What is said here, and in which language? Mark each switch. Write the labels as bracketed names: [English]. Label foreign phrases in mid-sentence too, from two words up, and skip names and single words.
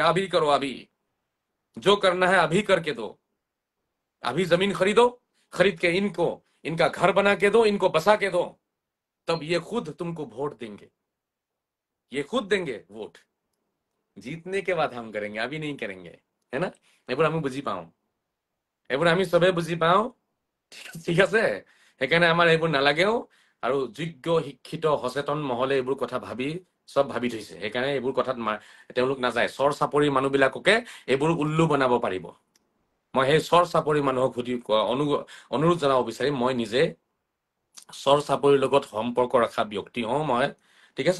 [Hindi] अभी करो, अभी जो करना है अभी करके दो। अभी जमीन खरीदो, खरीद के इनका घर बना के दो, इनको बसा के दो, तब ये खुद तुमको वोट देंगे, ये खुद देंगे वोट। जीतने के बाद हम करेंगे, अभी नहीं करेंगे, है ना? [Assamese] এইবোৰ আমি বুজি পাওঁ, এইবোৰ আমি চবে বুজি পাওঁ, ঠিক আছে? সেইকাৰণে আমাৰ এইবোৰ নালাগেও। আৰু যোগ্য শিক্ষিত সচেতন মহলে এইবোৰ কথা চব ভাবি থৈছে। সেইকাৰণে এইবোৰ কথাত তেওঁলোক নাযায়। চৰ চাপৰি মানুহবিলাককে এইবোৰ উল্লু বনাব পাৰিব। মই সেই চৰ চাপৰি মানুহক অনুৰোধ জনাব বিচাৰিম, মই নিজে চৰ চাপৰিৰ লগত সম্পৰ্ক ৰখা ব্যক্তি হওঁ মই, ঠিক আছে?